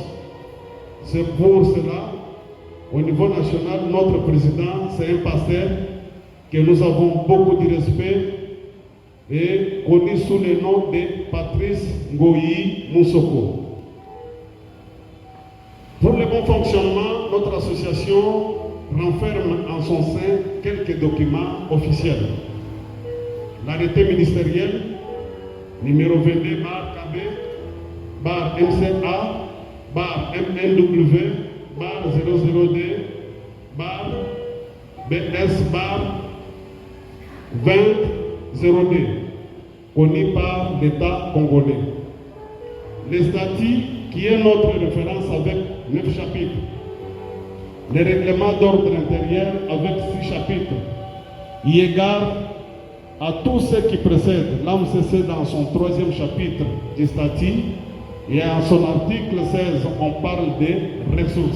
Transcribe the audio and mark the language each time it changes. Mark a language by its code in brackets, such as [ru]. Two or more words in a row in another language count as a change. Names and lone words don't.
[fr] C'est pour cela, au niveau national, notre président, c'est un pasteur que nous avons beaucoup de respect et connu sous le nom de Patrice Ngoyi Moussoko. Pour le bon fonctionnement, notre association renferme en son sein quelques documents officiels. L'arrêté ministériel numéro 22 bar KB bar MCA bar MNW bar 002 bar BS bar 2002 connu par l'État congolais. Les statuts qui est notre référence avec 9 chapitres. Les règlements d'ordre intérieur avec 6 chapitres. Y égard à tout ce qui précède, l'AMCC dans son 3e chapitre du statut et en son article 16, on parle des ressources.